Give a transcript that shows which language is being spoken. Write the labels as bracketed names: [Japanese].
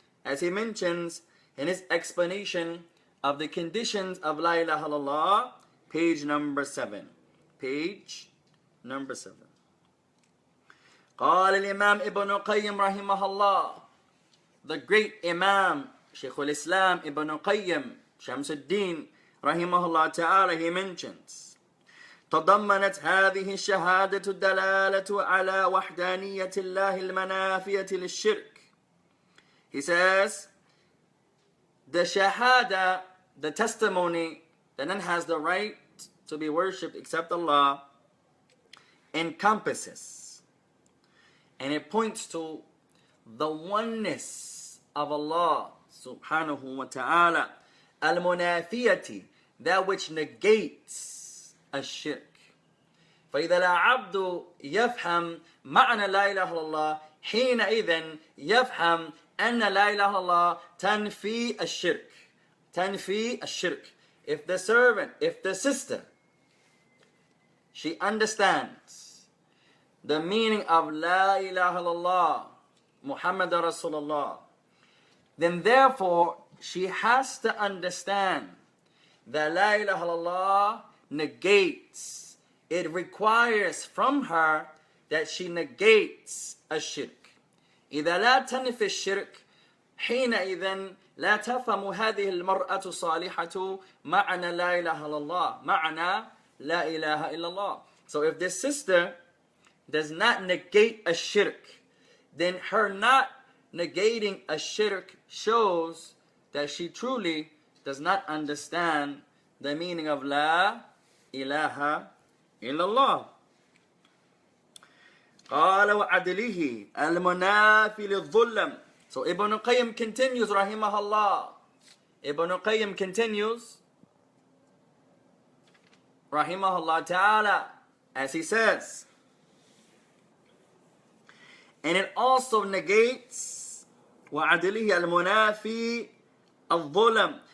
[English] As he mentions in his explanation of the conditions of La ilaha illallah, page number 7. Page number 7. [Arabic] قال الإمام ابن قيم رحمه الله, [English] the great Imam Shaykh al-Islam Ibn Qayyim Shamsuddin rahimahullah ta'ala, he mentions [Arabic] تضمنت هذه الشهادة الدلالة على وحدانية الله المنافية للشرك. [English] He says, the shahada, the testimony that none has the right to be worshipped except Allah, encompasses and it points to the oneness of Allah subhanahu wa ta'ala, al-munafiyati, that which negates الشرك. [Arabic] فإذا العبد يفهم معنى لا إله إلا الله حينئذ يفهم أن لا إله إلا الله تنفي الشرك. تنفي الشرك. [English] If the servant, if the sister, she understands the meaning of La ilaha illallah, Muhammad Rasulullah, then therefore she has to understand that La ilaha illallah negates, it requires from her that she negates الشرك. [Arabic] إذا لا تنفي الشرك حينئذ لا تفهم هذه المرأة صالحة معنى لا إله إلا الله، معنى لا إله إلا الله. [English] So if this sister does not negate a shirk, then her not negating a shirk shows that she truly does not understand the meaning of La ilaha illallah. [Arabic] قال وعدله المنافي للظلم. [English] So Ibn Qayyim continues, rahimahullah. Ibn Qayyim continues, rahimahullah ta'ala, as he says, and it also negates وعدله المنافي الظلم.